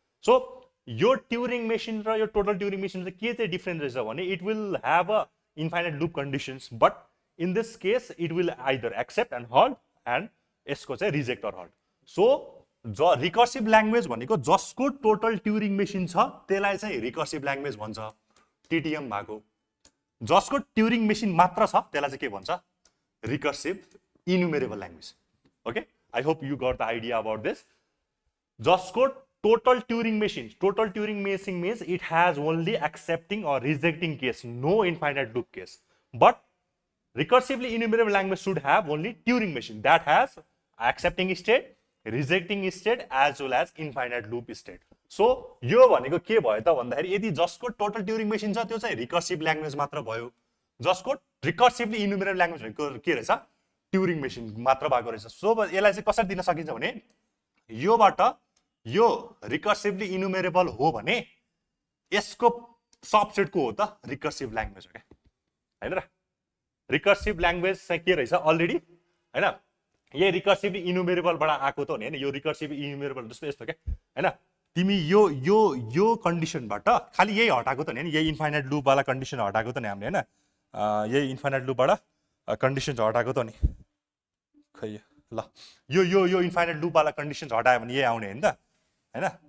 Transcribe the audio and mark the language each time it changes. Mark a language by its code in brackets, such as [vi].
[ne] So यो Turing machine र यो टोटल ट्युरिङ मेसिन चाहिँ के चाहिँ डिफरेन्स रहेछ भने, [en] it will have a infinite loop conditions, but in this case it will either accept and halt and [ne] यसको चाहिँ reject or हल्ट। So recursive language भनेको जसको टोटल ट्युरिङ मेसिन छ त्यसलाई चाहिँ रिकर्सिभ ल्याङ्ग्वेज भन्छ, टिटिएम भएको। जसको ट्युरिङ मेसिन मात्र छ त्यसलाई चाहिँ के भन्छ? Recursive इनुमेरेबल language. [en] Okay, I hope you got the idea about this. [ne] जसको [en] Total Turing machine means it has only accepting or rejecting case, no infinite loop case. But recursively enumerable language should have only Turing machine that has accepting state, rejecting state as well as infinite loop state. [ne] So यो भनेको के भयो त भन्दाखेरि यदि जसको total Turing machine छ त्यो चाहिँ रिकर्सिभ ल्याङ्ग्वेज मात्र भयो, जसको रिकर्सिभली इनुमेरेबल ल्याङ्ग्वेज भनेको के रहेछ? ट्युरिङ मेसिन मात्र भएको रहेछ। सो यसलाई चाहिँ कसरी दिन सकिन्छ भने योबाट यो रिकर्सिभली इनुमेरेबल हो भने यसको सबसेट को हो त? रिकर्सिभ ल्याङ्ग्वेज हो क्या, हैन र? रिकर्सिभ ल्याङ्ग्वेज चाहिँ के रहेछ अलरेडी, हैन? यही रिकर्सिभली इनुमेरेबलबाट आएको त हो नि, हैन? यो रिकर्सिभ इनुमेरेबल जस्तो यस्तो क्या, हैन? तिमी यो यो यो कन्डिसनबाट खालि यही हटाएको त नि, हैन? यही इन्फाइनाइट लुपवाला कन्डिसन हटाएको त नि हामीले, हैन? यही इन्फाइनाइट लुपबाट कन्डिसन हटाएको त नि। खै ल यो यो यो इन्फाइनाइट लुपवाला कन्डिसन हटायो भने यही आउने हैन त, हैन?